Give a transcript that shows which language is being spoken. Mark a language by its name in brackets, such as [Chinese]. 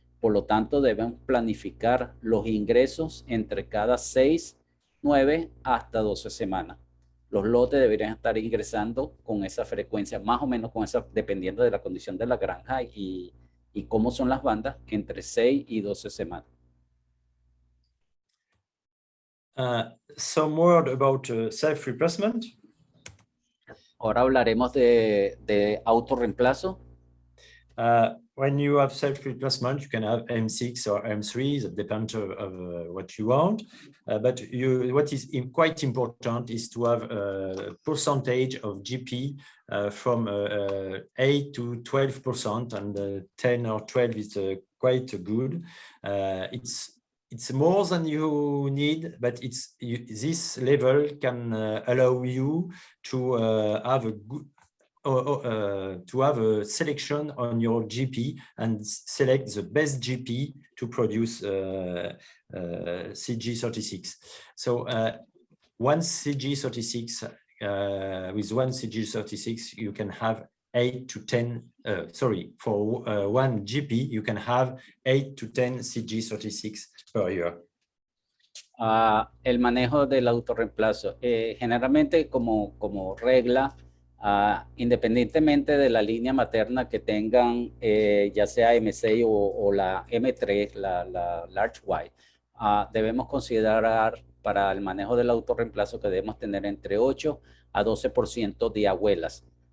[Spanish] Por lo tanto, debemos planificar los ingresos entre cada 6, 9 hasta 12 semanas. Los lotes deberían estar ingresando con esa frecuencia, más o menos con esa, dependiendo de la condición de la granja y cómo son las bandas, entre 6 y 12 semanas. [English] Some word about self-replacement. [Spanish] Ahora hablaremos de autorreemplazo. [English] When you have self-replacement, you can have M6 or M3, that depends of what you want. But what is quite important is to have a percentage of GP from 8 to 12%, and 10 or 12 is quite good. It's more than you need, but this level can allow you to have a to have a selection on your GP and select the best GP to produce CG36. So one CG36 with one CG36 you can have 8 to 10 for one GP you can have 8 to 10 CG36 per year. [Spanish] El manejo del autorreemplazo. Generalmente como regla, independientemente de la línea materna que tengan, ya sea M6 o la M3, la Large Y, debemos considerar para el manejo del autorreemplazo que debemos tener entre 8 a 12% de abuelas.